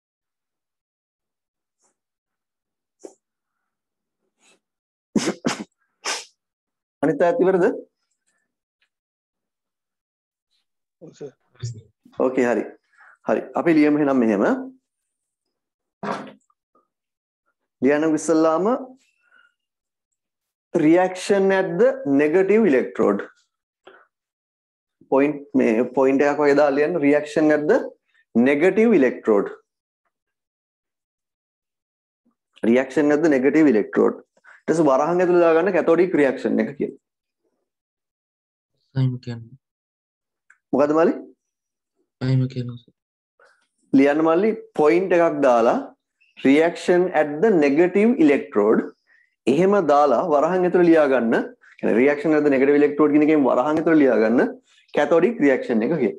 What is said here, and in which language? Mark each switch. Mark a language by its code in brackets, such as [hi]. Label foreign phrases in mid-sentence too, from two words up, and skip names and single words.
[si] අනිත් අයත් ඉවරද? ඕකේ හරි. හරි. අපි ලියමු එහෙනම් මෙහෙම. ලියන්න ඉස්සෙල්ලාම [en] reaction at the negative electrode. [si] point එකක් වගේ දාලා ලියන්න [en] reaction at the negative electrode. reaction at the negative electrode. [si] ඊට පස්සේ වරහන් ඇතුළේ දාගන්න [en] cathodic reaction [si] එක කියලා. සයිම කියන්නේ. මොකද මල්ලි? සයිම කියනවා සර්. ලියන්න මල්ලි point එකක් දාලා [en] reaction at the negative electrode [si] එහෙම දාලා වරහන් ඇතුළේ ලියා ගන්න. කියන්නේ [en] reaction at the negative electrode [si] කියන එකෙන් වරහන් ඇතුළේ ලියා ගන්න [en] cathodic reaction [si] එක කියලා.